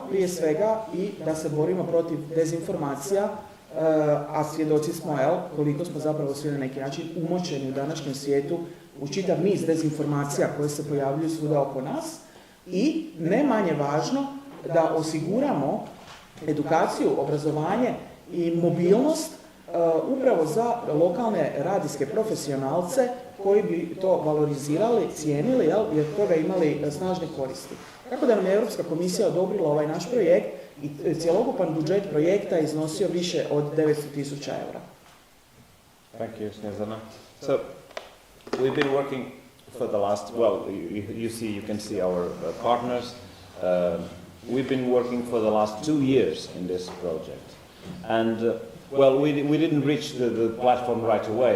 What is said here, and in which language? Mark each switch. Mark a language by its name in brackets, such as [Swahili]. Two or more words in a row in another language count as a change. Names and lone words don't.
[Croatian] prije svega i da se borimo protiv dezinformacija, a svjedoci smo, koliko smo zapravo svi na neki način umočeni u današnjem svijetu u čitav niz dezinformacija koje se pojavljuju svuda oko nas i ne manje važno da osiguramo edukaciju, obrazovanje i mobilnost upravo za lokalne radijske profesionalce koji bi to valorizirali, cijenili, jer toga imali snažne koristi. Tako da nam je Europska komisija odobrila ovaj naš projekt i cjelokupan budžet projekta iznosio više od 900.000 eura. [English] Thank you, Snezana. So, we've been working for the last, well, you can see our partners. We've been working for the last 2 years in this project. And, well, we didn't reach the platform right away.